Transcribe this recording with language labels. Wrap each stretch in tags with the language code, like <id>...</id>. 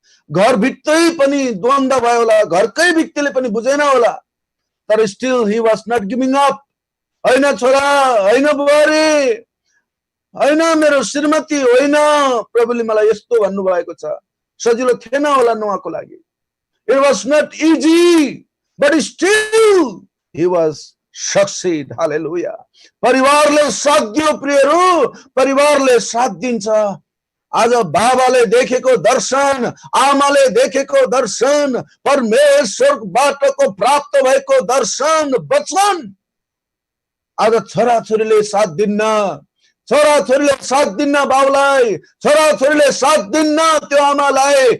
<ne>घरभित्रै पनि द्वन्द्व भयो होला, घरकै व्यक्तिले पनि बुझेन होला, तर</ne> <en>Still he was not giving up.</en> <ne>होइन छोरा, होइन बुहारी, होइन मेरो श्रीमती, होइन, प्रभुले मलाई यस्तो भन्नुभएको छ। सजिलो थिएन होला नोआको लागि।</ne> <en>It was not easy, but still he was succeed. Hallelujah.</en> <ne>परिवारले साथ दियो प्रियहरू, परिवारले साथ दिन्छ। आज बाबाले देखेको दर्शन, आमाले देखेको दर्शन, परमेश्वरबाटको प्राप्त भएको दर्शन, वचन आज छोराछोरीले साथ दिन्न, छोराछोरीले साथ दिन्न बाउलाई, छोराछोरीले साथ दिन्न त्यो आमालाई।</ne>